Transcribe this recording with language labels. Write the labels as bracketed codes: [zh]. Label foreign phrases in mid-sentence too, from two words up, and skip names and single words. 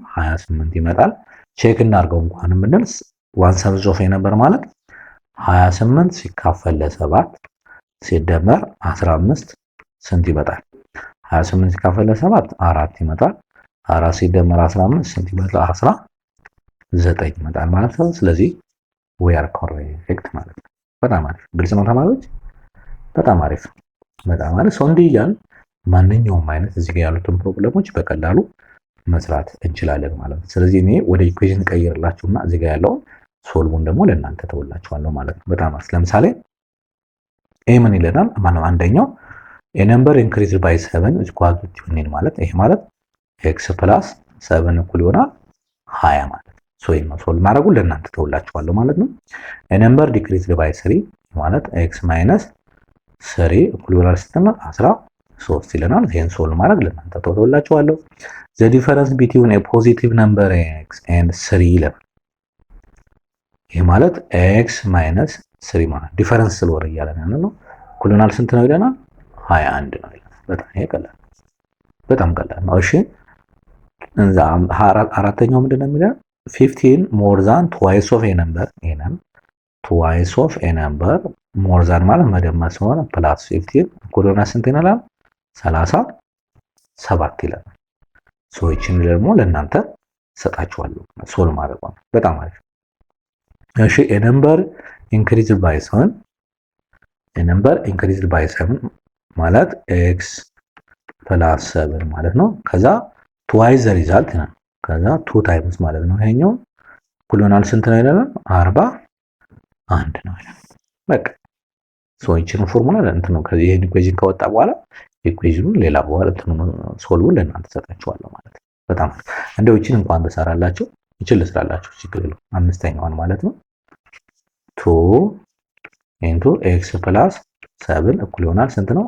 [am] 28 ይመጣል። ቼክ እናድርገው እንኳን ብንል 1/7 ኦፍ ነበር ማለት 28 ሲካፈል ለ7 ሲደመር 15 ስንት ይመጣል? 28 ሲካፈል ለ7 4 ይመጣል። 4 ሲደመር 15 ስንት ይመጣል? 19 ይመጣል ማለት ነው። ስለዚህ [en] we are correct [am] ማለት ነው። በጣም አሪፍ ግልጽ ነው ተማሪዎች። በጣም አሪፍ ሰው እንዲህ እያልን ማንኛውም አይነት እዚህ ጋር ያሉትን ፕሮብሌሞች በቀላሉ መስራት እንችላለን ማለት ነው። ስለዚህ እኔ ወደ ኢኩዌሽን ቀይርላችሁና እዚህ ጋር ያለውን ሶልቭን ደግሞ ለእናንተ ተውላችኋለሁ ማለት ነው። በጣም አሪፍ። ለምሳሌ ኤ ምን ይለናል? ማነው አንደኛው [en] a number increased by 7 is equal to 20 [am] ማለት ይሄ ማለት [en] x ፕላስ 7 እኩል [am] ይሆናል 20 ማለት ሶ ይሄን ሶልቭ ማድረጉን ለእናንተ ተውላችኋለሁ ማለት ነው። [en] a number decreased by 3 [am] ማለት [en] x minus 3 [am] እኩል ይሆናል ስትል 13 ይለናል። ይሄን ሶልቭ ማድረግ ለእናንተ ተውላችኋለሁ። [en] the difference between a positive number x and 3 [am] ይለናል። ይሄ ማለት [en] x minus 3 [am] ማለት ዲፈረንስ ስለሆነ እያለን ነው። እኩል ይሆናል ስንት ነው ይለናል? 21 ነው ይለናል። በጣም ቀላል ነው። እሺ አራተኛው ምንድነው የሚለው [en] 15 more than twice of a number [am] ይሄንን [en] twice of a number more than [am] ማለት መደመር ስለሆነ ፕላስ 15 እኩል ይሆናል ስንት ይላል? 37 ይለናል። ሶ ይችን ደግሞ ለእናንተ ሰጣችኋለሁ ሶልቭ ማድረግ ነው። በጣም አሪፍ። እሺ [en] a number increased by 7 [am] ማለት x ፕላስ 7 ማለት ነው። ከዛ [en] twice the result [am] ነው። ከዛ 2 ታይምስ ማለት ነው። ይሄኛው እኩል ይሆናል ስንት ነው ይላል? 41 ነው ይላል። በቃ ሶ ይችን ፎርሙላ እንትን ነው። ከዚህ ይሄን ኢኩዌሽን ከወጣ በኋላ ኢኩዌሽኑን ሌላ በኋላ እንትን ሶልቭን ለእናንተ ሰጣችኋለሁ ማለት ነው። በጣም እንደው ይችን እንኳን በሰራላችሁ ይችን ልስራላችሁ ችግር የለውም። አምስተኛዋን ማለት ነው 2 [en] into x plus [am] 7 እኩል ይሆናል ስንት ነው?